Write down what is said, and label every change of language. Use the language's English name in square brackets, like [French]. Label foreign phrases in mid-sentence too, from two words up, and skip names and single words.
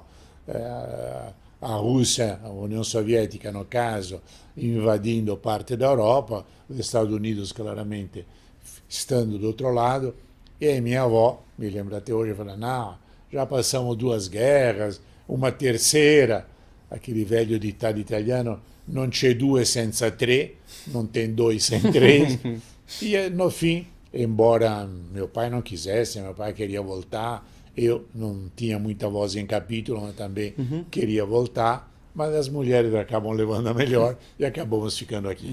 [Portuguese] A Rússia, a União Soviética, no caso, invadindo parte da Europa, os Estados Unidos, claramente, estando do outro lado. E aí minha avó, me lembro até hoje, falou, não, já passamos 2 guerras, uma terceira, aquele velho ditado italiano, [Italian] non c'è 2 senza 3, [Portuguese] não tem 2 sem 3. E no fim, embora meu pai não quisesse, meu pai queria voltar, eu não tinha muita voz em capítulo, mas também queria voltar, mas as mulheres acabam levando a melhor e acabamos ficando aqui.